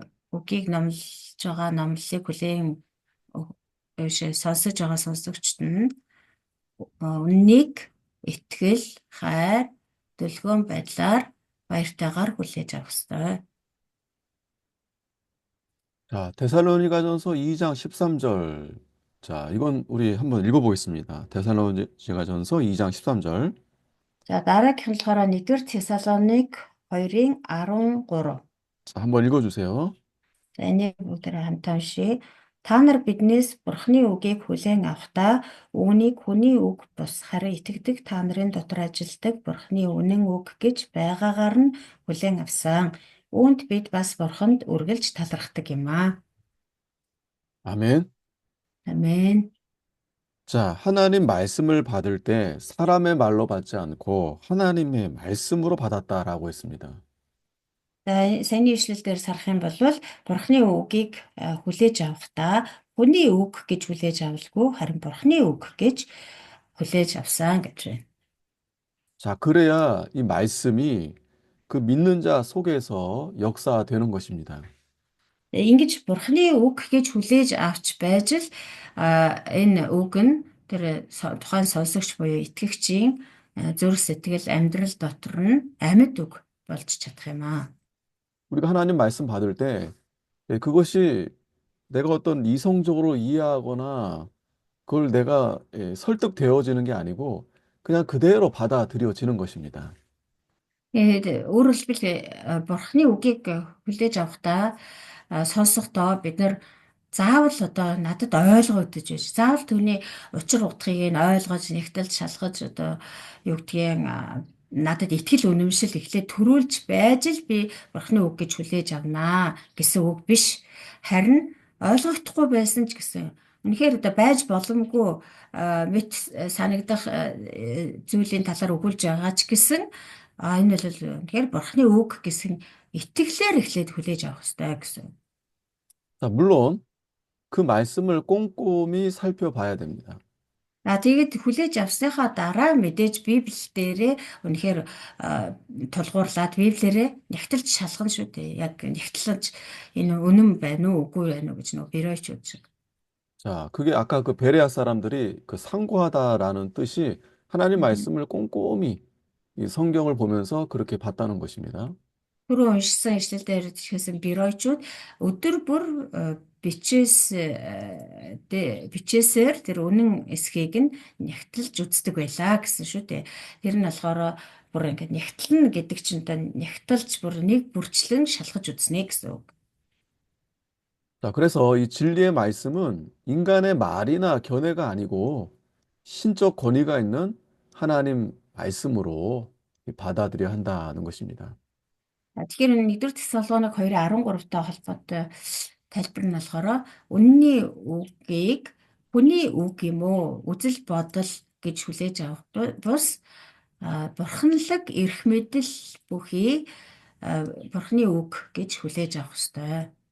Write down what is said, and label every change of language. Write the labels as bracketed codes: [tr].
[mn] Үгийг номлож байгаа номлолыг хүлээн сонсож байгаа сонсогчд нь үннийг итгэл, хайр, төлөвлөгөөн байдлаар баяртайгаар хүлээж авах ёстой. [ko] 자, 데살로니가전서 2장 13절. 자, 이건 우리 한번 읽어보겠습니다. 데살로니가전서 2장 13절. [mn] За дараагийнх нь болохоор 1-р Тесалоник 2:13. [ko] 자, 한번 읽어주세요. [mn] За энийг бүгдээрээ хамтаа уншийе. Та нар биднээс Бурхны үгийг хүлээн авахдаа үүнийг хүний үг бус харин итгэдэг та нарын дотор ажилдаг Бурхны үнэн үг гэж байгаагаар нь хүлээн авсан. Үүнд бид бас Бурханд үргэлж талархдаг юм аа. [ko] 아멘. [mn] Амен. [ko] 자, 하나님 말씀을 받을 때 사람의 말로 받지 않고 하나님의 말씀으로 받았다라고 했습니다. [mn] За саяны ишлэл дээр сарах юм бол Бурхны үгийг хүлээж авахдаа хүний үг гэж хүлээж авалгүй харин Бурхны үг гэж хүлээж авсан гэж байна. [ko] 자, 그래야 이 말씀이 그 믿는 자 속에서 역사되는 것입니다. [mn] Ингэж Бурхны үг гэж хүлээж авч байж л энэ үг нь тэр тухайн сонсогч буюу итгэгчийн зүрх сэтгэл амьдрал дотор нь амьд үг болж чадах юм аа. [ko] 우리가 하나님 말씀 받을 때 그것이 내가 어떤 이성적으로 이해하거나 그걸 내가 설득되어지는 게 아니고 그냥 그대로 받아들여지는 것입니다. [mn] Өөрөөр хэлбэл Бурхны үгийг хүлээж авахдаа сонсохдоо бид нар заавал одоо надад ойлгогдож байж. Заавал түүний учир утгыг нь ойлгож, нэгтэлж, шалгаж одоо юу гэдгийг надад итгэл үнэмшил эхлээд төрүүлж байж л би Бурхны үг гэж хүлээж авнаа гэсэн үг биш. Харин ойлгогдохгүй байсан ч гэсэн үнэхээр одоо байж боломгүй мэт санагдах зүйлийн талаар өгүүлж байгаа ч гэсэн энэ бол үнэхээр Бурхны үг гэсэн итгэлээр эхлээд хүлээж авах хэрэгтэй гэсэн. [ko] 자, 물론 그 말씀을 꼼꼼히 살펴봐야 됩니다. [mn] Тэгээд хүлээж авсныхаа дараа мэдээж Библи дээрээ үнэхээр тулгуурлаад Библиэрээ нягтлж шалгана шүү дээ. Яг нягтлж энэ үнэн байна уу, үгүй байна уу гэж нөгөө Беройчуд шиг. [ko] 자, 그게 아까 그 베레아 사람들이 그 상고하다라는 뜻이 하나님 말씀을 꼼꼼히 이 성경을 보면서 그렇게 봤다는 것입니다. [mn] Түрүү уншсан ишлэлээр хэлсэн Беройчуд өдөр бүр бичээсээр тэр үнэн эсхийг нь нягтлж үздэг байлаа гэсэн шүү дээ. Тэр нь болохоор бүр ингээд нягтлна гэдэг чинь та нягтлж бүр нэг бүрчлэн шалгаж үзнэ гэсэн үг. [ko] 자, 그래서 이 진리의 말씀은 인간의 말이나 견해가 아니고 신적 권위가 있는 하나님 말씀으로 받아들여야 한다는 것입니다. [mn] Тэгэхээр энэ 1-р Тесалоник 2:13-тай холбоотой тайлбар нь болохоор үнний үгийг хүний үг юм уу үзэл бодол гэж хүлээж авах бус бурханлаг эрх мэдэл бүхий бурхны үг гэж хүлээж авах ёстой.